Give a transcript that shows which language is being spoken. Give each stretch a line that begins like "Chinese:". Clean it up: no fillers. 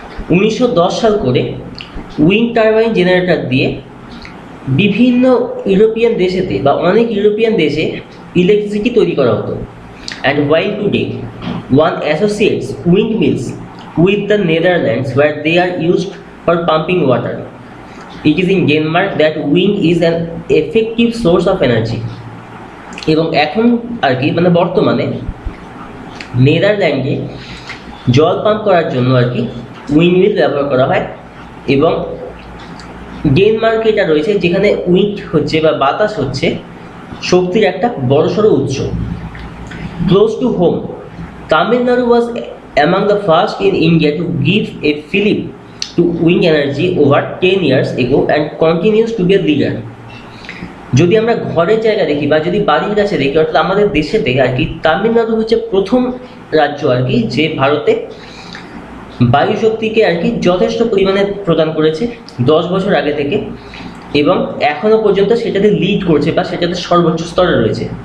Bangla: 1910 সাল করে wind turbine generator দিয়ে বিভিন্ন ইউরোপিয়ান দেশেতে বা অনেক ইউরোপিয়ান দেশে ইলেকট্রিসিটি তৈরি করা হতো।
English: And while today one associates windmills with the Netherlands where they are used for pumping water, it is in Denmark that wind is an effective source of energy.
Bangla: এবং এখন আর কি মানে বর্তমানে নেদারল্যান্ডে জল পাম্প করার জন্য আর কি উইন্ডমিল ব্যবহার করা হয়, এবং ডেনমার্কে এটা রয়েছে যেখানে উইন্ড হচ্ছে বা বাতাস হচ্ছে শক্তির একটা বড়সড় উৎস।
English: Close to home, Tamil Nadu was among the first in India to give a fillip to wind energy over 10 years ago and continues to be a leader.
Bangla: যদি আমরা ঘরের জায়গা দেখি বা যদি বাড়ির কাছে দেখি, অর্থাৎ আমাদের দেশেতে আর কি তামিলনাড়ু হচ্ছে প্রথম রাজ্য আর কি যে ভারতে বায়ু শক্তিকে আর কি যথেষ্ট পরিমাণে প্রদান করেছে 10 বছর আগে থেকে, এবং এখনো পর্যন্ত সেটাতে লিড করছে বা সেটাতে সর্বোচ্চ স্তরে রয়েছে।